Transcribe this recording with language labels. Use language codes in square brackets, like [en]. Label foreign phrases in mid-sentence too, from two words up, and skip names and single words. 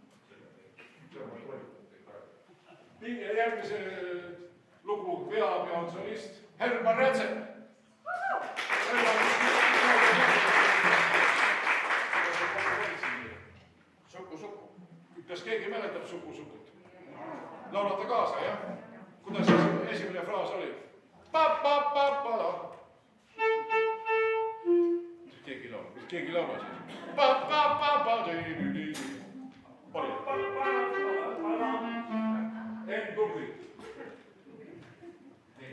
[et] Järgmise lugu veab ja on solist Herman Rätsep. Suku-suku. Kas keegi mäletab Suku-sukut? Laulate kaasa, jah? Kuidas esimene fraas oli? Pa-pa-pa-pa-la. Keegi laula siis. Pa-pa-pa-pa-di-di-di. Oli. En tubli. Nii.